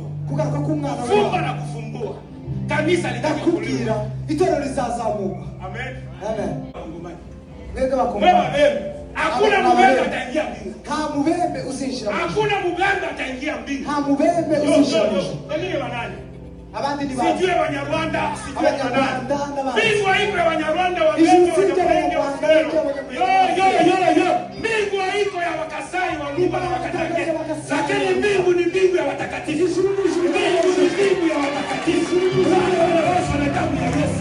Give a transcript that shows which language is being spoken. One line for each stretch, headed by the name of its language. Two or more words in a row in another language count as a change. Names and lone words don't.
Swahili: Kufumba na kufumbua. Kanisa litakulia.
Kinyarwanda: Itorero lizazamuka. Amen. Amen.
Swahili: Hakuna mubembe ataingia mbingu.
Kinyarwanda: Nta mubembe uzinjira.
Swahili: Hakuna mubembe ataingia mbingu.
Kinyarwanda: Nta mubembe uzinjira.
Swahili: Wengine wanani?
Kinyarwanda: Abandi ni bandi.
Swahili: Sijue Wanyarwanda, sijue Abanyarwanda wanani. Mbingu haiko ya Wanyarwanda, Wabembe, Wanyamulenge, Wafero. Yo. Mbingu haiko ya Wakasai, Waluba na Wakatange. Lakini mbingu ni mbingu ya watakatifu. Mbingu ni mbingu ya watakatifu. Wale wanaoshwa na damu ya Yesu.